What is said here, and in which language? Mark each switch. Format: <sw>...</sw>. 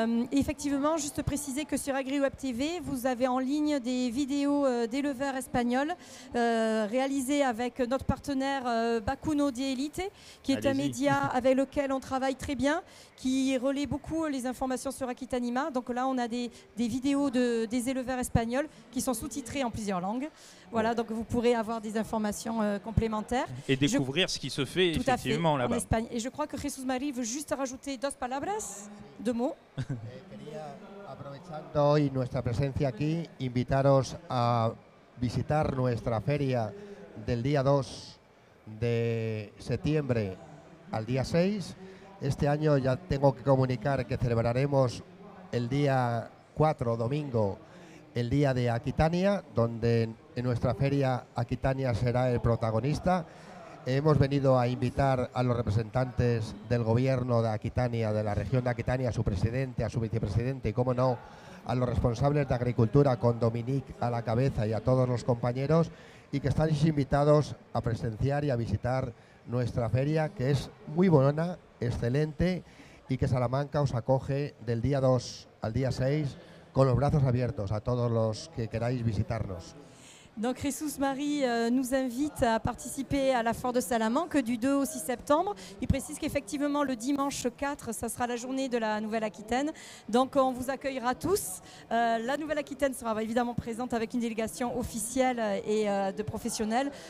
<fr>Effectivement, juste préciser que sur AgriWeb TV, vous avez en ligne des vidéos d'éleveurs espagnols réalisées avec notre partenaire Bacuno de Elite, qui est un média avec lequel on travaille très bien, qui relaie beaucoup les informations sur Aquitanima. Donc là, on a des vidéos des éleveurs espagnols qui sont sous-titrées en plusieurs langues. Voilà, donc vous pourrez avoir des informations complémentaires. Et découvrir ce qui se fait effectivement là-bas. En Espagne. Et je crois que Jesús Marie veut juste rajouter deux mots.</fr> <es>Quería, aprovechando hoy nuestra presencia aquí, invitaros a visitar nuestra feria del día 2 de septiembre al día 6. Este año ya tengo que comunicar que celebraremos el día 4, domingo, el día de Aquitania, donde en nuestra feria Aquitania será el protagonista. Hemos venido a invitar a los representantes del gobierno de Aquitania, de la región de Aquitania, a su presidente, a su vicepresidente y, cómo no, a los responsables de agricultura con Dominique a la cabeza y a todos los compañeros. y que estáis invitados a presenciar y a visitar nuestra feria, que es muy buena, excelente, y que Salamanca os acoge del día 2 al día 6 con los brazos abiertos a todos los que queráis visitarnos.</es> <fr>Donc Jesús Marie nous invite à participer à la foire de Salamanque du 2 au 6 septembre. Il précise qu'effectivement le dimanche 4, ça sera la journée de la Nouvelle-Aquitaine. Donc on vous accueillera tous. La Nouvelle-Aquitaine sera évidemment présente avec une délégation officielle et de professionnels.</fr>